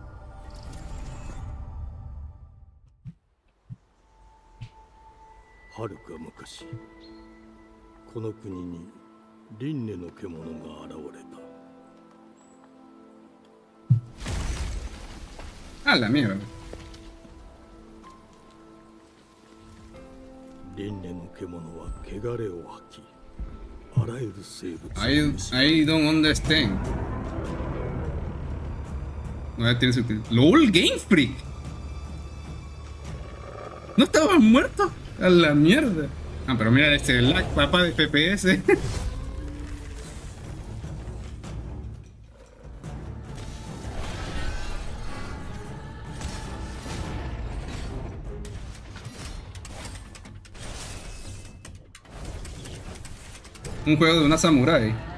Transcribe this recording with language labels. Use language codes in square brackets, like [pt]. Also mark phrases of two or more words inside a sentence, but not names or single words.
[ja] はるか昔、この国に輪廻の獣が現れた。 [es] A la mierda. [ja] 輪廻の獣は汚れを吐き、あらゆる生物を [en] I don't understand. [es] No tiene sentido. LOL Game Freak. No estaba muerto. A la mierda. Ah, pero mira este lag, papa de FPS. Un juego de una samurái.